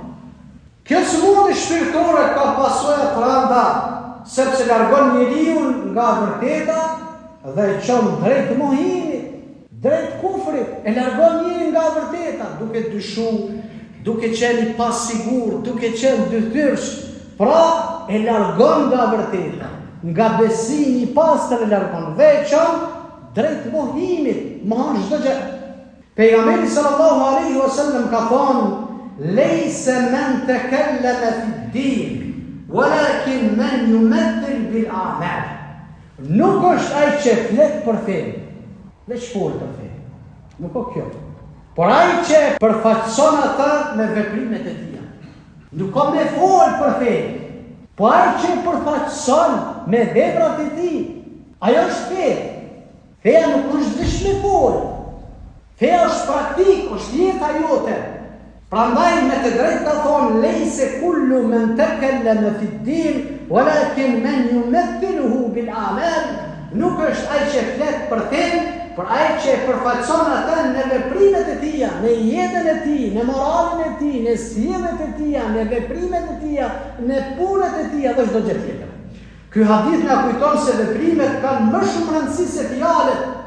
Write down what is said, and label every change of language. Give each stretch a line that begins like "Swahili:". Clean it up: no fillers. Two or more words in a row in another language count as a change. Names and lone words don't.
Albanian: Kjo smundje shpirtërore ka pasojë të rënda, sepse largon njeriu nga vërteta dhe e çon drejt mohimit, drejt kufrit, e largon njeriu nga vërteta, duke dyshu, duke qenë pasigur, duke qenë dyftyrsh. Pra e largon nga vërteta, nga besimi i pastër e largon dhe e çon drejt mohimit, mohon çdo gjë.
Arabic: Pejgamberi صلى الله عليه وسلم
Albanian: ka thonë:
Arabic: "ليس من تكلم في الدين ولكن من يمثل بالأعمال."
Albanian: Nuk është ai që flet për fe, veç fol për fe. Nuk ka kjo. Por ai që përfaqëson ata me veprimet e tij. Nuk ka me fol për fe, por ai që përfaqëson me veprat e tij. Ajo është fe. Feja nuk është veç me folë. Feja është praktik, është jeta jote. Prandaj me të drejtë ka thonë:
Arabic: "ليس كل من تكلم في الدين ولكن من يمثله بالأعمال."
Albanian: Nuk është ai që flet për fenë, por ai që përfaqëson atë në veprimet e tija, në jetën e tij, në moralin e tij, në sjelljet e tija, në veprimet e tija, në punët e tija dhe çdo gjë tjetër. Ky hadith na kujton se veprimet kanë më shumë rëndësi se fjalët.